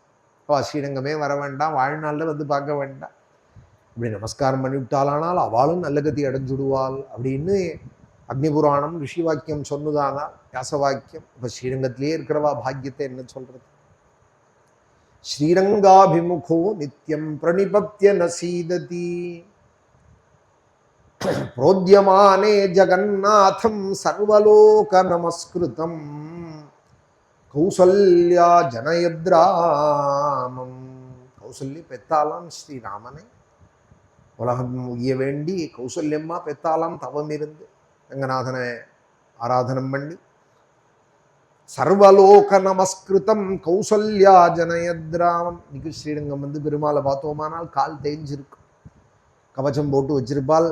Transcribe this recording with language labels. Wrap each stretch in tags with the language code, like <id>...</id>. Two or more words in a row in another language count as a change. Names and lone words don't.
<ta>ஸ்ரீரங்கமே வர வேண்டாம், வாழ்நாளில் வந்து பார்க்க வேண்டாம், இப்படி நமஸ்காரம் பண்ணிவிட்டாலானால் அவளும் நல்ல கதி அடைஞ்சுடுவாள் அப்படின்னு அக்னி புராணம் ரிஷி வாக்கியம் சொன்னதானா வியாச வாக்கியம். இப்போ ஸ்ரீரங்கத்திலே இருக்கிறவா பாக்கியத்தை என்ன சொல்றது.</ta> <sa>श्रीरङ्गाभिमुखो नित्यं प्रणिपत्य नसीदति, प्रोद्यमाने जगन्नाथं सर्वलोक नमस्कृतं कौसल्या जनयद्रामं कौसल्य</sa> <ta>பெத்தாலாம் ஸ்ரீராமனை உலகம் உய்ய வேண்டி கௌசல்யம்மா பெத்தாலாம் தவம் இருந்து ரங்கநாதனை ஆராதனம் பண்ணி</ta> <sa>सर्वलोक नमस्कृतं कौसल्या जनयद्रामं.</sa> <ta>இன்னைக்கு ஸ்ரீரங்கம் வந்து பெருமாளை பார்த்தோமானால் கால் தேஞ்சிருக்கும், கவச்சம் போட்டு வச்சிருப்பாள்.</ta>